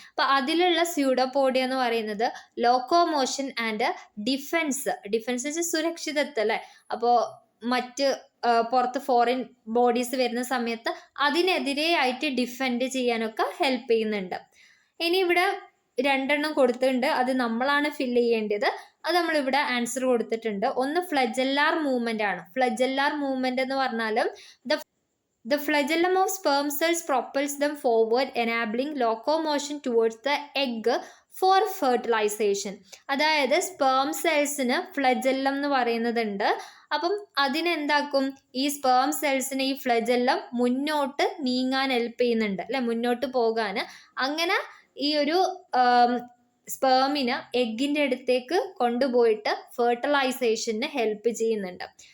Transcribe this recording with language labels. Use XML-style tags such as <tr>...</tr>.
<ml>അപ്പൊ അതിലുള്ള സ്യൂഡോപോഡിയ എന്ന് പറയുന്നത് ലോക്കോമോഷൻ ആൻഡ് ഡിഫൻസ് സുരക്ഷിതത്വം അല്ലെ. അപ്പോൾ മറ്റ് പുറത്ത് ഫോറിൻ ബോഡീസ് വരുന്ന സമയത്ത് അതിനെതിരെ ആയിട്ട് ഡിഫെൻഡ് ചെയ്യാനൊക്കെ ഹെൽപ്പ് ചെയ്യുന്നുണ്ട്. ഇനി ഇവിടെ രണ്ടെണ്ണം കൊടുത്തിട്ടുണ്ട്, അത് നമ്മളാണ് ഫില്ല് ചെയ്യേണ്ടത്. അത് നമ്മളിവിടെ ആൻസർ കൊടുത്തിട്ടുണ്ട്. ഒന്ന് ഫ്ലജെല്ലാർ മൂവ്മെന്റ് ആണ്. ഫ്ലജെല്ലാർ മൂവ്മെന്റ് എന്ന് പറഞ്ഞാലും</ml> <en>the flagellum of sperm cells propels them forward, enabling locomotion towards the egg for fertilization.</en> <ml>അതായത് സ്പേം സെൽസിന് ഫ്ലജെല്ലം എന്ന് പറയുന്നതുണ്ട്. അപ്പം അതിനെന്താക്കും, ഈ സ്പേം സെൽസിന് ഈ ഫ്ലജെല്ലം മുന്നോട്ട് നീങ്ങാൻ ഹെൽപ്പ് ചെയ്യുന്നുണ്ട് അല്ലെ, മുന്നോട്ട് പോകാൻ. അങ്ങനെ ഈ ഒരു സ്പേമിന് എഗ്ഗിന്റെ അടുത്തേക്ക് കൊണ്ടുപോയിട്ട് ഫെർട്ടിലൈസേഷന് ഹെൽപ്പ് ചെയ്യുന്നുണ്ട്.</ml>